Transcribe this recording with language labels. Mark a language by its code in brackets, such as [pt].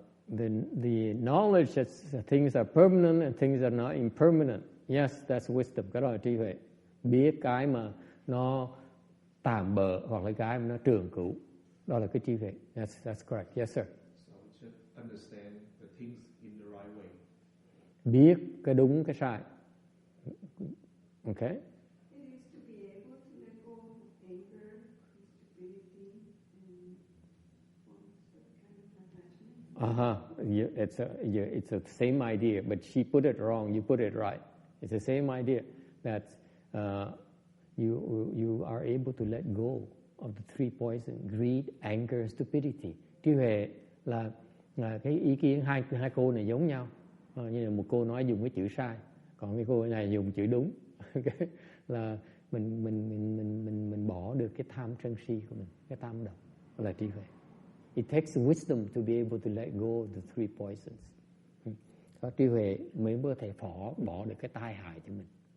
[en] The knowledge that things are permanent and things are not impermanent. Yes, that's wisdom. [vi] Cái đó là trí huệ. Biết cái mà nó tạm bợ hoặc là cái mà nó trường cửu. Đó là cái trí huệ. [en] That's correct. Yes, sir. So just understand the things in the right way. [vi] Biết cái đúng cái sai. Okay? [en] It is to be able to let go of anger, stupidity, and kind of attachment. It's the same idea, but she put it wrong. You put it right. It's the same idea that you are able to let go of the three poisons: greed, anger, stupidity. [vi] Trí huệ là cái ý kiến hai cô này giống nhau. Như là một cô nói dùng cái chữ sai, còn cái cô này dùng chữ đúng. Okay? Là mình bỏ được cái tham sân si của mình, cái tam độc là trí huệ. [en] It takes wisdom to be able to let go of the three poisons. [vi] Có trí huệ mới có thể bỏ được cái tai hại cho mình.